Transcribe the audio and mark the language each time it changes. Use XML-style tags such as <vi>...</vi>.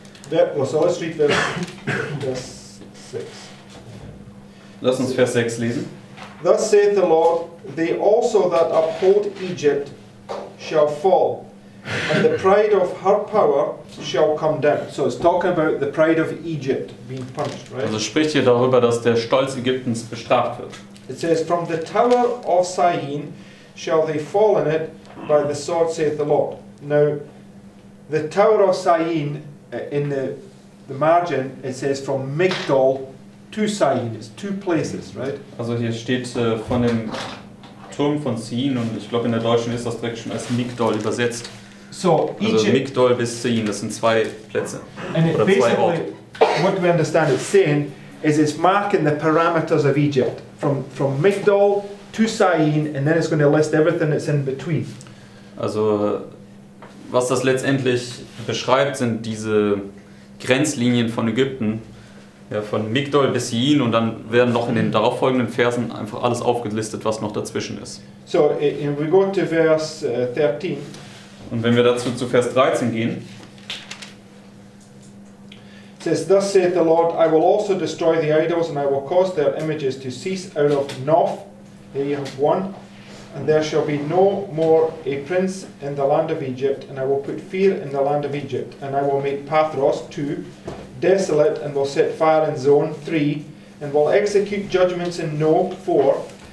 <en>Yeah, well, so let's read verse 6.</en> <de>Lass uns Vers 6 lesen.</de> <en>Thus saith the Lord, they also that uphold Egypt shall fall, and the pride of her power shall come down. So it's talking about the pride of Egypt being punished, right?</en> <de>Also spricht hier darüber, dass der Stolz Ägyptens bestraft wird.</de> <en>It says, from the tower of Zehn shall they fall in it by the sword, saith the Lord. Now, the tower of Zehn, in the margin, it says from Migdol to Zehn. It's 2 places, right?</en> <de>Also hier steht von dem Turm von Zehn, und ich glaube in der Deutschen ist das direkt schon als Migdol übersetzt.</de> <en>So</en> <de>Also</de> <en>Egypt,</en> <de>Migdol bis Zehn, das sind 2 Plätze.</de> <en>and it</en> <de>oder 2</de> <en>basically,</en> <de>Orte.</de> <en>what we understand it's saying is it's marking the parameters of Egypt from Migdol to Zehn, and then it's going to list everything that's in between.</en> <de>Also was das letztendlich beschreibt, sind diese Grenzlinien von Ägypten, ja, von Migdol bis Zehn, und dann werden noch in den darauffolgenden Versen einfach alles aufgelistet, was noch dazwischen ist.</de> <en>So we go to verse 13.</en> <de>Und wenn wir dazu zu Vers 13 gehen,</de> <en>It says, Thus saith the Lord, I will also destroy the idols, and I will cause their images to cease out of Noph. There you have one. And there shall be no more a prince in the land of Egypt, and I will put fear in the land of Egypt. And I will make Pathros, 2, desolate, and will set fire in Zone, 3, and will execute judgments in No, 4.</en>